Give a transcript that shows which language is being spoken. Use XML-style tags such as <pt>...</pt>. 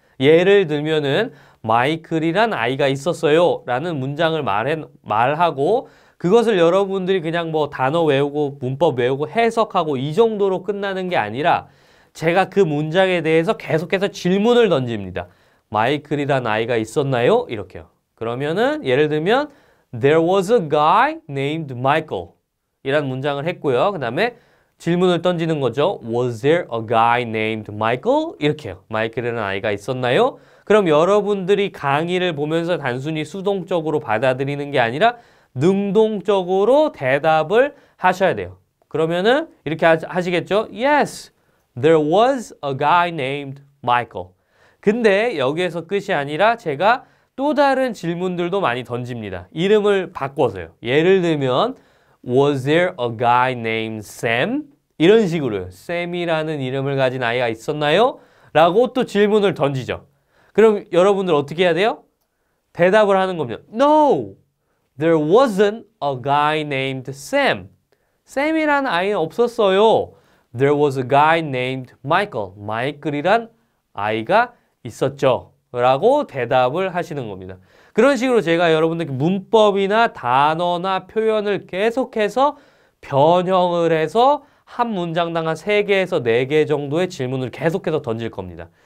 <ko>예를 들면은 마이클이란 아이가 있었어요 라는 문장을 말하고 그것을 여러분들이 그냥 뭐 단어 외우고 문법 외우고 해석하고 이 정도로 끝나는 게 아니라 제가 그 문장에 대해서 계속해서 질문을 던집니다. 마이클이란 아이가 있었나요? 이렇게요. 그러면은 예를 들면</ko> <en>There was a guy named Michael</en> <ko>이란 문장을 했고요. 그 다음에 질문을 던지는 거죠.</ko> <en>Was there a guy named Michael?</en> <ko>이렇게요. 마이클이라는 아이가 있었나요? 그럼 여러분들이 강의를 보면서 단순히 수동적으로 받아들이는 게 아니라 능동적으로 대답을 하셔야 돼요. 그러면은 이렇게 하시겠죠?</ko> <en>Yes, there was a guy named Michael.</en> <ko>근데 여기에서 끝이 아니라 제가 또 다른 질문들도 많이 던집니다. 이름을 바꿔서요. 예를 들면</ko> <en>Was there a guy named Sam?</en> <ko>이런 식으로요. Sam이라는 이름을 가진 아이가 있었나요? 라고 또 질문을 던지죠. 그럼 여러분들 어떻게 해야 돼요? 대답을 하는 겁니다.</ko> <en>No, there wasn't a guy named Sam.</en> <ko>Sam이라는 아이는 없었어요.</ko> <en>There was a guy named Michael.</en> <ko>마이클이란 아이가 있었죠. 라고 대답을 하시는 겁니다. 그런 식으로 제가 여러분들께 문법이나 단어나 표현을 계속해서 변형을 해서 한 문장당 한 3개에서 4개 정도의 질문을 계속해서 던질 겁니다.</ko>